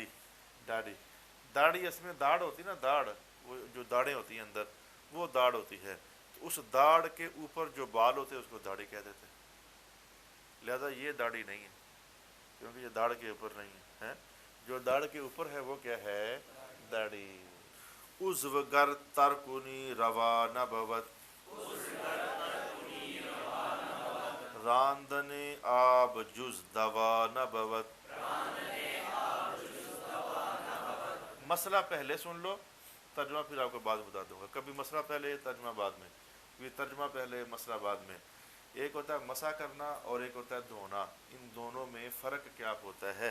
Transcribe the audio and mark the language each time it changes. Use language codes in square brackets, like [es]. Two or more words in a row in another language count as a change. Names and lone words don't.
[ur] داڑھی داڑھی اس میں داڑھ ہوتی ہے نا، داڑھ وہ جو داڑھیں ہوتی ہیں اندر وہ داڑھ ہوتی ہے، تو اس داڑھ کے اوپر جو بال ہوتے ہیں اس کو داڑھی کہہ دیتے ہیں۔ لہذا یہ داڑھی نہیں ہے کیونکہ یہ داڑھ کے اوپر نہیں ہے، جو داڑھ کے اوپر ہے وہ کیا ہے؟ داڑھی۔ [fa] عضو گر ترکنی روا نبوت، راندن آب جز دوا نبوت۔ [ur] مسئلہ پہلے سن لو، ترجمہ پھر آپ کو بعد بتا دوں گا۔ کبھی مسئلہ پہلے ترجمہ بعد میں، کبھی ترجمہ پہلے مسئلہ بعد میں۔ ایک ہوتا ہے مسح کرنا اور ایک ہوتا ہے دھونا، ان دونوں میں فرق کیا ہوتا ہے؟